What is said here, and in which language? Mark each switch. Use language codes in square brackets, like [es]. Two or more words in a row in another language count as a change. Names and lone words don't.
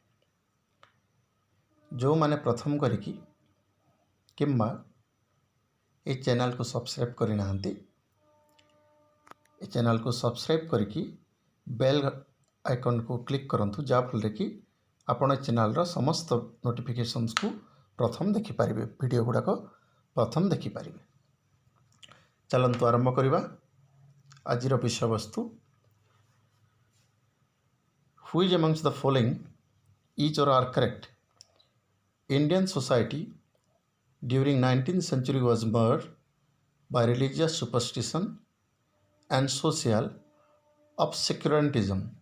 [or] ଯେଉଁମାନେ ପ୍ରଥମ କରିକି କିମ୍ବା ଏ ଚ୍ୟାନେଲକୁ ସବସ୍କ୍ରାଇବ୍ କରିନାହାନ୍ତି ଏ ଚ୍ୟାନେଲକୁ ସବସ୍କ୍ରାଇବ୍ କରିକି [en] bell iconକୁ [or] କ୍ଲିକ୍ କରନ୍ତୁ, ଯାହାଫଳରେ କି ଆପଣ ଏ ଚ୍ୟାନେଲର ସମସ୍ତ ନୋଟିଫିକେସନ୍ସକୁ ପ୍ରଥମ ଦେଖିପାରିବେ, ଭିଡ଼ିଓ ଗୁଡ଼ାକ ପ୍ରଥମ ଦେଖିପାରିବେ। ଚାଲନ୍ତୁ ଆରମ୍ଭ କରିବା। ଆଜିର ବିଷୟବସ୍ତୁ, [en] Which amongst the following each or are correct? Indian society during 19th century was marred by religious superstition and social obscurantism.